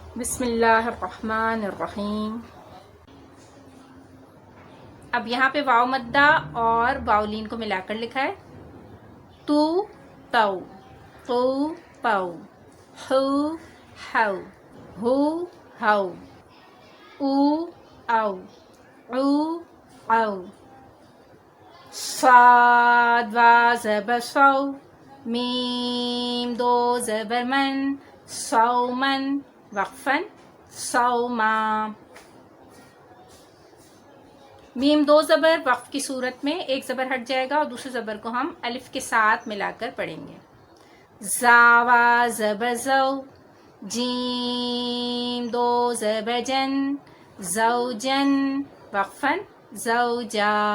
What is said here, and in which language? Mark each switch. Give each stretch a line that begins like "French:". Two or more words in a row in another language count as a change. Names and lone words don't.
Arabic: بسم اللہ الرحمن الرحیم۔
Urdu: اب یہاں پہ واو مدہ اور واولین کو ملا کر لکھا ہے۔ تو تو، تو پو، ہو ہو، ہو ہو، او او، او او، صاد وا زبر صو، میم دو زبر من، صومن وقفاً، صوما۔ میم دو زبر وقف کی صورت میں ایک زبر ہٹ جائے گا اور دوسرے زبر کو ہم الف کے ساتھ ملا کر پڑھیں گے۔ زاوا زبر زو، جیم دو زبر جن، زوجن وقفاً، زوجا۔